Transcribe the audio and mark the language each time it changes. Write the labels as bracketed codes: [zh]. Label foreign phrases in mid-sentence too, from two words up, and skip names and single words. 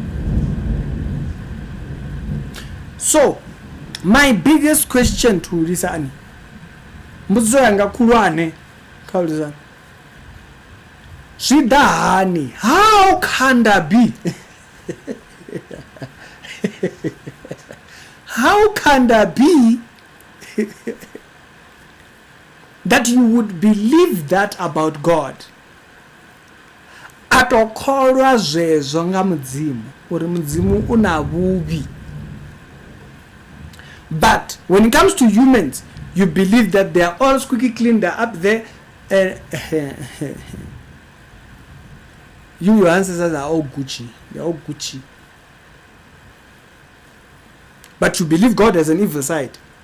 [en] So my biggest question to Hulisani, how can that be? How can that be that you would believe that about God? [ve] Atokolwa zvezo nga mudzimu uri mudzimu una vuvi. [en] But when it comes to humans, you believe that they are all squeaky clean, they're up there. Your ancestors are all Gucci. They're all Gucci. But you believe God has an evil side.